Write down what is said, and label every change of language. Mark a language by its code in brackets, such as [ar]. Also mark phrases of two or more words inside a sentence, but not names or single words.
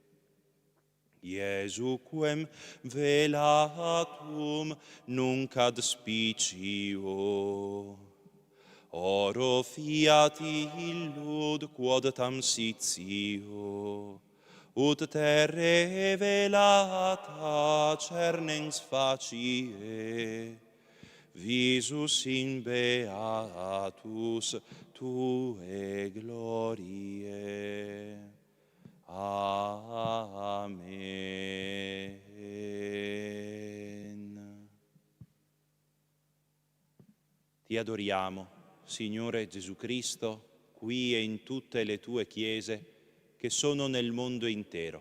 [la] Iesu quem velatum nunc ad spicio, oro fiat illud quod tam sitio, ut te revelata cernens facie, visus in beatus tue gloriae. Amen. [it] Ti adoriamo, Signore Gesù Cristo, qui e in tutte le tue chiese che sono nel mondo intero.